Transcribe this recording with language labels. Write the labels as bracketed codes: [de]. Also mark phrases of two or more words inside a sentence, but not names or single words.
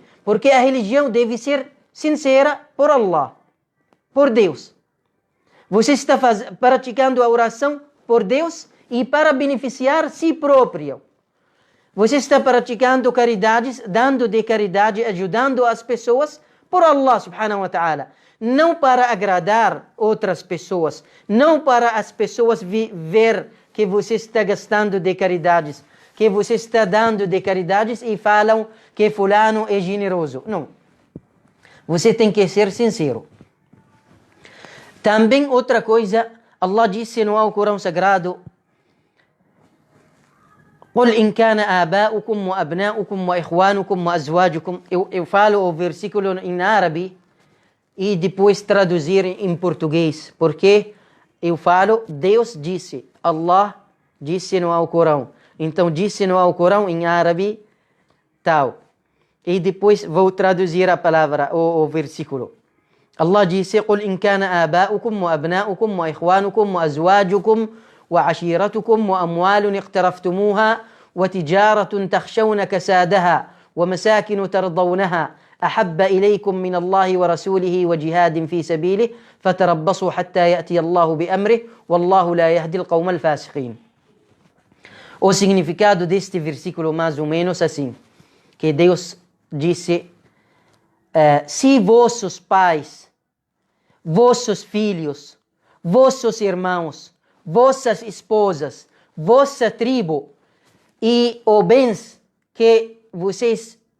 [pt] Porque a religião deve ser sincera por Allah, por Deus. Você está praticando a oração por Deus e para beneficiar si próprio. Você está praticando caridades, dando de caridade, ajudando as pessoas por [ar] الله سبحانه وتعالى. [pt] Não para agradar outras pessoas, não para as pessoas ver que você está gastando de caridades, que você está dando de caridades e falam que fulano é generoso. Não. Você tem que ser sincero. Também outra coisa, Allah disse no Alcorão Sagrado: [ar] قل إن كان آباؤكم وأبناؤكم وإخوانكم وأزواجكم. [pt] Eu falo o versículo em árabe e depois traduzir em português, porque eu falo, Deus disse, Allah disse no Alcorão. Então disse no Alcorão em árabe tal. E depois vou traduzir a palavra, o versículo. Allah disse: [ar] قل إن كان آباؤكم وأبناؤكم وإخوانكم وأزواجكم وعشيرتكم وأموال اقترفتموها وتجارة تخشون كسادها ومساكن ترضونها أحب إليكم من الله ورسوله وجهاد في سبيله فتربصوا حتى يأتي الله بأمره والله لا يهدي القوم الفاسقين. [pt] O significado deste versículo mais ou menos assim, que Deus disse: se vossos pais, vossos filhos, vossos irmãos, vossas esposas, vossa tribo e os bens que vocês